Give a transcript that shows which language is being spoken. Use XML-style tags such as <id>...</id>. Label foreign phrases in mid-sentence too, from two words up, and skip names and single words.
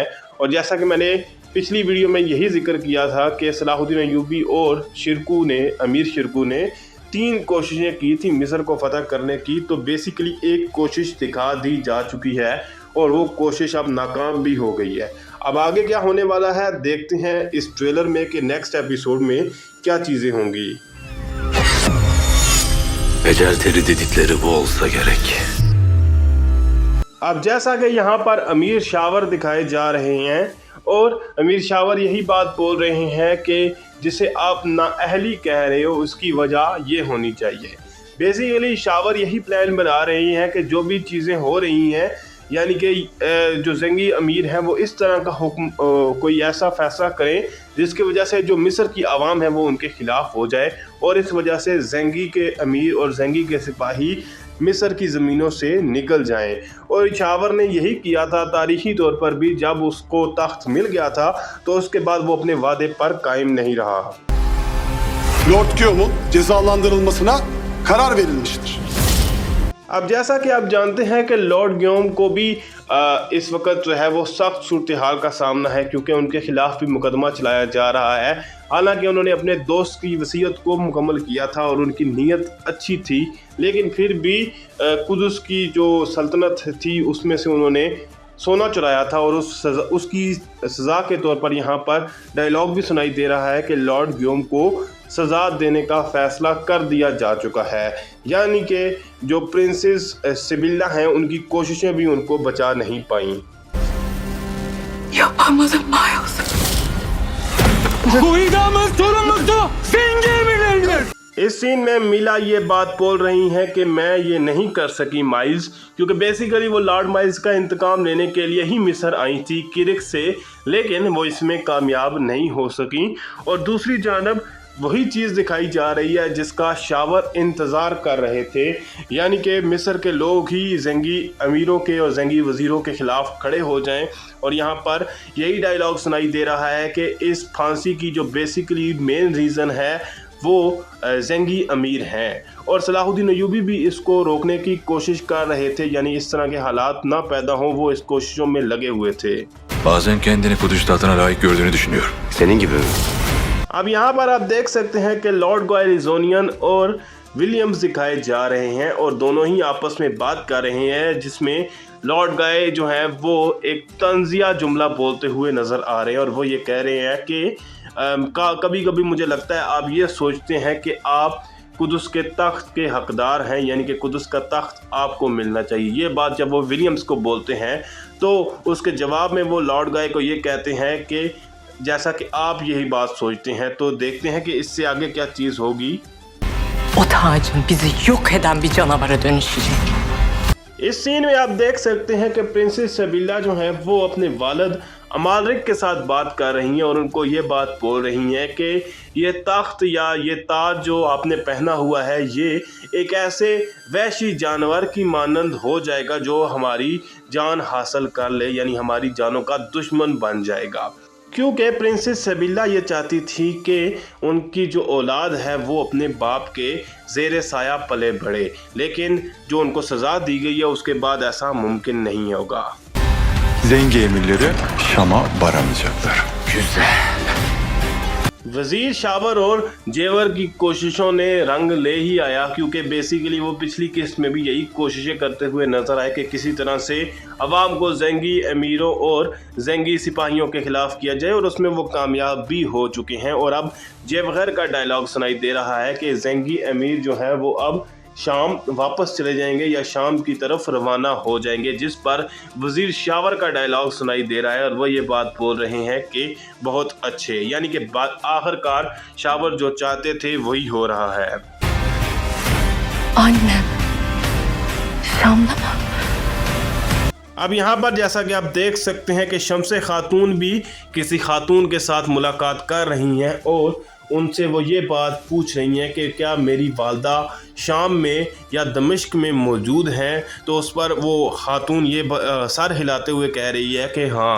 <hi>और जैसा कि मैंने पिछली वीडियो में यही जिक्र किया था कि सलाहुद्दीन अय्यूबी और अमीर शिरकू ने 3 कोशिशें की थी मिस्र को फतह करने की, तो बेसिकली एक कोशिश दिखा दी जा चुकी है और वो कोशिश अब नाकाम भी हो गई है। अब आगे क्या होने वाला है देखते हैं इस ट्रेलर में कि</hi> <en>next episode</en> <hi>में क्या चीज़ें होंगी।</hi> <tr>Becerteli dedikleri bu olsa gerek.</tr> <hi>अब जैसा कि यहाँ पर अमीर शावर दिखाए जा रहे हैं और अमीर शावर यही बात बोल रहे हैं कि जिसे आप नाअहली कह रहे हो उसकी वजह ये होनी चाहिए। बेसिकली शावर यही प्लान बना रही हैं कि जो भी चीज़ें हो रही हैं, यानी कि जो ज़ंगी अमीर हैं वो इस तरह का हुक्म कोई ऐसा फैसला करें जिसकी वजह से जो मिस्र की आवाम है वो उनके ख़िलाफ़ हो जाए और इस वजह से ज़ंगी के अमीर और ज़ंगी के सिपाही मिस्र की ज़मीनों से निकल जाएं। और शावर ने यही किया था तारीख़ी तौर पर भी, जब उसको तख्त मिल गया था तो उसके बाद वो अपने वादे पर कायम नहीं रहा।</hi> <tr>Lord Guillaume'un cezalandırılmasına karar verilmiştir.</tr> <hi>अब जैसा कि आप जानते हैं कि लॉर्ड गियोम को भी इस वक्त जो है वो सख्त सूरत हाल का सामना है, क्योंकि उनके ख़िलाफ़ भी मुकदमा चलाया जा रहा है। हालांकि उन्होंने अपने दोस्त की वसीयत को मुकम्मल किया था और उनकी नीयत अच्छी थी, लेकिन फिर भी कुदस की जो सल्तनत थी उसमें से उन्होंने सोना चुराया था और उसकी सज़ा के तौर पर यहाँ पर डायलॉग भी सुनाई दे रहा है कि लॉर्ड गियोम को सज़ा देने का फ़ैसला कर दिया जा चुका है। यानी कि जो प्रिंसेस सिबिल्ला हैं उनकी कोशिशें भी उनको बचा नहीं पाईं।</hi> <tr>Yapamadım Miles. Bu idamın sorumlusu Zengi emirleridir.</tr> <hi>इस सीन में मिला ये बात बोल रही हैं कि मैं ये नहीं कर सकी माइल्स, क्योंकि बेसिकली वो लॉर्ड माइल्स का इंतकाम लेने के लिए ही मिस्र आई थी किरिक से, लेकिन वो इसमें कामयाब नहीं हो सकी। और दूसरी जानब वही चीज़ दिखाई जा रही है जिसका शावर इंतज़ार कर रहे थे, यानी कि मिस्र के लोग ही ज़ंगी अमीरों के और ज़ंगी वज़ीरों के ख़िलाफ़ खड़े हो जाएं। और यहाँ पर यही डायलॉग सुनाई दे रहा है कि इस फांसी की जो</hi> <en>basically main reason</en> <hi>है वो ज़ंगी अमीर हैं और सलाहुद्दीन अय्यूबी भी इसको रोकने की कोशिश कर रहे थे, यानी इस तरह के हालात ना पैदा हों वो इस कोशिशों में लगे हुए थे।</hi> <tr>Bazen kendini Kudüs tahtına layık gördüğünü düşünüyor. Senin gibi.</tr> <hi>अब यहाँ पर आप देख सकते हैं कि लॉर्ड गॉयलिजोनियन और विलियम्स दिखाए जा रहे हैं और दोनों ही आपस में बात कर रहे हैं, जिसमें लॉर्ड गाय जो है वो एक तंजिया जुमला बोलते हुए नज़र आ रहे हैं और वो ये कह रहे हैं कि कभी कभी मुझे लगता है आप ये सोचते हैं कि आप कुदस के तख्त के हकदार हैं, यानी कि कुदस का तख्त आपको मिलना चाहिए। ये बात जब वो विलियम्स को बोलते हैं तो उसके जवाब में वो लॉर्ड गाय को ये कहते हैं कि जैसा कि आप यही बात सोचते हैं। तो देखते हैं कि इससे आगे क्या चीज़ होगी।</hi> <tr>O tacın bizi yok eden bir canavara dönüşecek.</tr> <hi>इस सीन में आप देख सकते हैं कि प्रिंसेस सिबिल्ला जो है वो अपने वालिद अमालरिक के साथ बात कर रही हैं और उनको ये बात बोल रही हैं कि ये तख्त या ये ताज जो आपने पहना हुआ है ये एक ऐसे वहशी जानवर की मानंद हो जाएगा जो हमारी जान हासिल कर ले, यानी हमारी जानों का दुश्मन बन जाएगा। क्योंकि प्रिंसेस सिबिल्ला ये चाहती थी कि उनकी जो औलाद है वो अपने बाप के ज़ेरे साया पले बढ़े, लेकिन जो उनको सज़ा दी गई है उसके बाद ऐसा मुमकिन नहीं होगा।</hi> <tr>Zengi emirleri Şam'a varamayacaklar. Güzel.</tr> <hi>वज़ीर शावर और जेवर की कोशिशों ने रंग ले ही आया, क्योंकि बेसिकली वो पिछली किस्त में भी यही कोशिशें करते हुए नज़र आए कि किसी तरह से अवाम को ज़ंगी अमीरों और ज़ंगी सिपाहियों के ख़िलाफ़ किया जाए, और उसमें वो कामयाब भी हो चुके हैं। और अब जेवर का डायलॉग सुनाई दे रहा है कि ज़ंगी अमीर जो है वो अब शाम वापस चले जाएंगे या शाम की तरफ रवाना हो जाएंगे, जिस पर वज़ीर शावर का डायलॉग सुनाई दे रहा है और वो ये बात बोल रहे हैं कि बहुत अच्छे, यानी कि बात आखिरकार शावर जो चाहते थे वही हो रहा है।</hi> <tr>Annem. Şam'da mı?</tr> <hi>अब यहाँ पर जैसा कि आप देख सकते हैं कि शम्से खातून भी किसी खातून के साथ मुलाकात कर रही हैं और उनसे वो ये बात पूछ रही हैं कि क्या मेरी वालदा शाम में या दमिश्क में मौजूद हैं। तो उस पर वो खातून ये सर हिलाते हुए कह रही है कि हाँ।</hi>